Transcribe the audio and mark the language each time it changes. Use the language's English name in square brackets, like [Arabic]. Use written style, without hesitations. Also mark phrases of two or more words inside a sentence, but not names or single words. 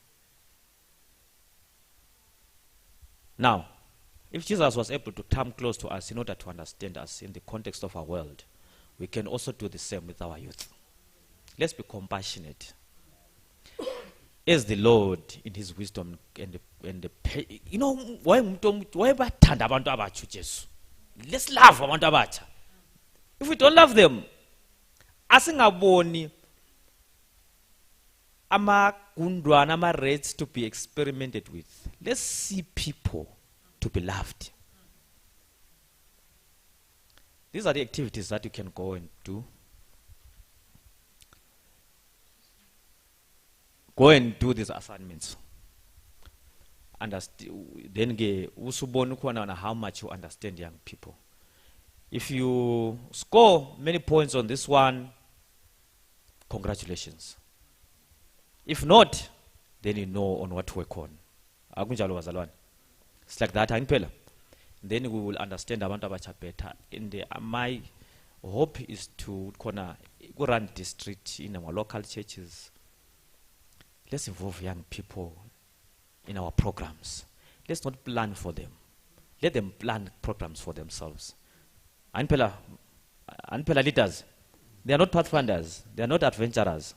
[English] Now, if Jesus was able to come close to us in order to understand us in the context of our world, we can also do the same with our youth. Let's be compassionate. As the Lord, in His wisdom and you know, why [North Ndebele] bathanda abantu abatsha uJesu? [English] Let's love [North Ndebele] abantu abatsha. [English] If we don't love them, [North Ndebele] asingaboni amagundwana ama-rates [English] to be experimented with. Let's see people to be loved. These are the activities that you can go and do. Go and do these assignments. Then usubona how much you understand young people. If you score many points on this one, congratulations. If not, then you know on what to work on. It's like that, then we will understand [North Ndebele] abantu abatsha [English] better. And my hope is to run district in our local churches. Let's involve young people in our programs. Let's not plan for them. Let them plan programs for themselves. Anpela leaders, they are not pathfinders, they are not adventurers.